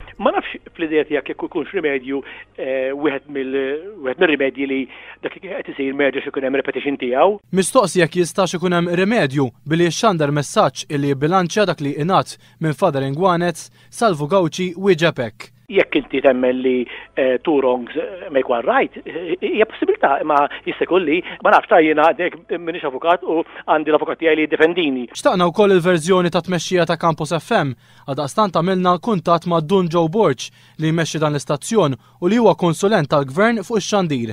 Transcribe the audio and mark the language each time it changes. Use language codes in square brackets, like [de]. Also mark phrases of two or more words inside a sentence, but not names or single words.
[mt] Ma nafx fl-idea tiegħek jekk ikunx rimedju wieħed mir-rimedji li dak qed isir merġa ikun hemm repetition tiegħu. Mistoqsi jekk jistax ikun hemm rimedju billi jxandar messaġġ illi jibbilanċja dak li ingħat minn Father Ingwanes, Salvo Gauci wieġeb hekk. Jekk inti temmen li [en] two wrongs make one right, [mt] hija possibilità, ma jista' jkun li ma nafx jiena għadek m'iniex avukat u għandi l-avukat tiegħi li jiddefendini. Xtaqna wkoll il-verżjoni ta' tmexxija ta' Campus FM, għaldaqstant għamilna kuntatt ma' Dun Joe Borch li jmexxi dan l-istazzjon u li huwa konsulent tal-Gvern fuq ix-xandir.